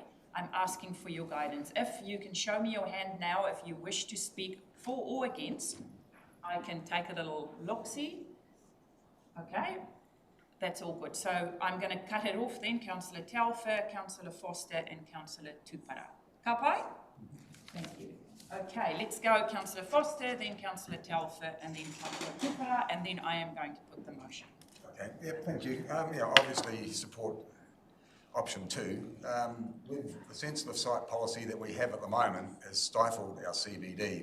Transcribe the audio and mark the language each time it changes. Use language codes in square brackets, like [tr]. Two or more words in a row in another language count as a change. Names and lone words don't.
[en] I'm asking for your guidance. If you can show me your hand now, if you wish to speak for or against, I can take a little look-see. Okay, that's all good. So I'm going to cut it off then. Councillor Tairāwhiti, Councillor Foster and Councillor Tupara. [mi] Ka pai? [en] Thank you. Okay, let's go Councillor Foster, then Councillor Tairāwhiti and then Councillor Tupara, and then I am going to put the motion. Okay, yeah, thank you. Obviously support option 2. With the sensitive site policy that we have at the moment has stifled our CBD.